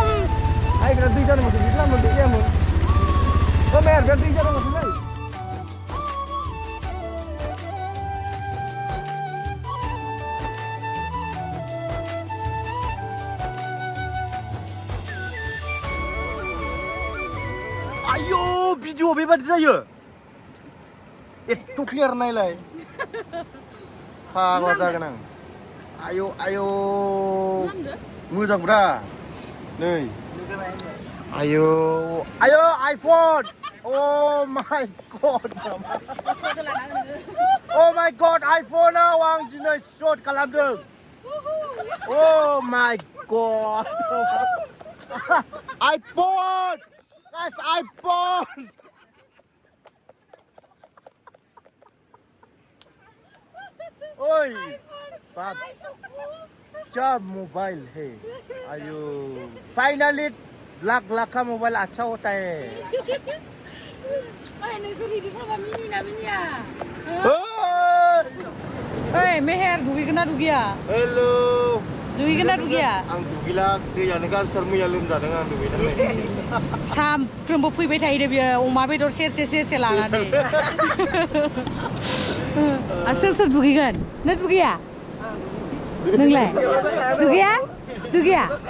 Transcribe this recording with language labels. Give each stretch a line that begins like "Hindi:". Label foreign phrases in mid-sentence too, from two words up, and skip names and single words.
Bodo: Ay, biar दै जानो माथो बिदि लामा दै जायामोन मेहेर बिराद दै जानो माथोलै आयौ भिडिअ बेबादि जायो एथ' क्लियार नायलाय फाग्ला जागोन आं आयौ आयौ मोजांब्रा नै आयौ आयौ आइफन
English: Oh my god Oh my god
Bodo: iPhone-आव आं दिनै शट खालामदों
English: Oh my god iPhone Guys iPhone Oi Bab
Hindi: क्या मोबाइल है आयो फाइनली लाख का मोबाइल अच्छा होता है
Bodo: ओइ मेहेर दुगैगोन ना दुगैया हेलो दुगैगोन ना दुगैया आं दुगैला दैयानो गाज्रिथार मैया लोमजादों आं दुगैनानै सामफ्रोमबो फैबाय थायो बियो अमा बेदर सेरसे लानानै आरो सोर दुगैगोन नों दुगैया नोंलाय दुगैया दुगैया